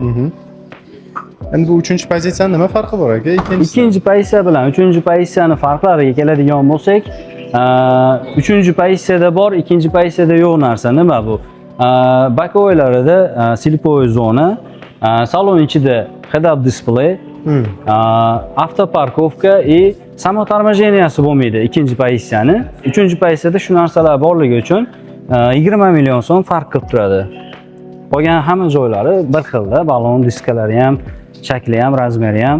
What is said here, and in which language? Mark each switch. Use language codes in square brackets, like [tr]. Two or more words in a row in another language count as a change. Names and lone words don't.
[uz] Endi bu 3-pozitsiyani nima farqi bor aka? Ikkinchi pozitsiya bilan 3-pozitsiyani farqlariga keladigan bo'lsak, 3-pozitsiyada bor, 2-pozitsiyada yo'q narsa nima bu? Bakoylarida slipoy zona, salon ichida [en] head-up display, [uz] avtoparkovka va samotormojeniyasi bo'lmaydi 2-pozitsiyani. 3-pozitsiyada shu narsalar borligi uchun 20 million so'm farq qilib turadi. Qolgan hamma joylari bir xilda, balon diskalari ham, shakli ham, razmeri ham.